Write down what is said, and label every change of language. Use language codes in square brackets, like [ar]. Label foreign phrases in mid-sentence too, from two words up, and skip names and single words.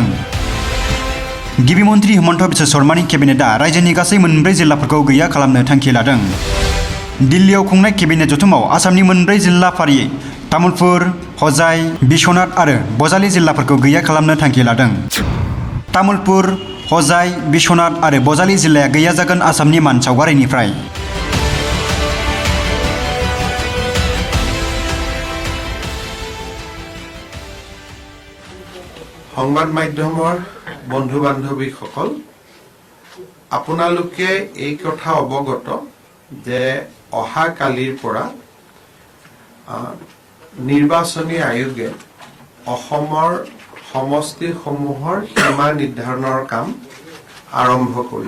[brx] गिबि मन्त्रि हिमन्त बिश्व शर्मानि केबिनेटआ रायजोनि गासै 4 जिल्लाफोरखौ गैया खालामनो थांखि लादों। दिल्लीयाव खुंनाय केबिनेट जथुमाव आसामनि 4 जिल्ला फारियै तामुलपुर, हजाई, बिश्वनाथ आरो बजालि जिल्लाफोरखौ गैया खालामनो थांखि लादों। तामुलपुर, हजाई, बिश्वनाथ आरो बजालि जिल्लाया गैया जागोन आसामनि मान सावगारिनिफ्राय। [as] সংবাদ মাধ্যমৰ বন্ধু বান্ধৱীসকল, আপোনালোকে এই কথা অৱগত যে অহা কালিৰ পৰা নিৰ্বাচনী আয়োগে অসমৰ সমষ্টিসমূহৰ সীমা নিৰ্ধাৰণৰ কাম আৰম্ভ কৰিব।